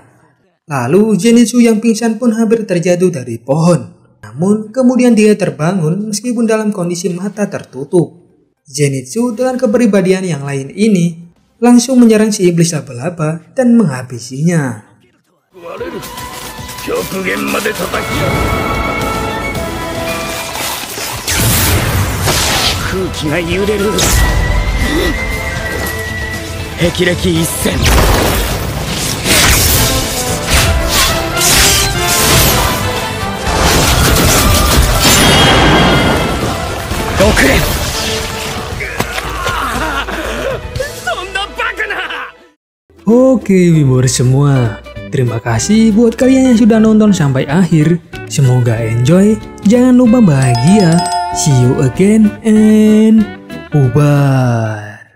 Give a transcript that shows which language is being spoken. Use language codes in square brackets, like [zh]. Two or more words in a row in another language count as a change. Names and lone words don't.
[id] Lalu Zenitsu yang pingsan pun hampir terjatuh dari pohon. Namun kemudian dia terbangun meskipun dalam kondisi mata tertutup. Zenitsu dengan kepribadian yang lain ini langsung menyerang si iblis laba-laba dan menghabisinya. [ja] 霹靂一閃6連 [id] Oke viewers semua, terima kasih buat kalian yang sudah nonton sampai akhir. Semoga enjoy, jangan lupa bahagia. [en] See you again and bye.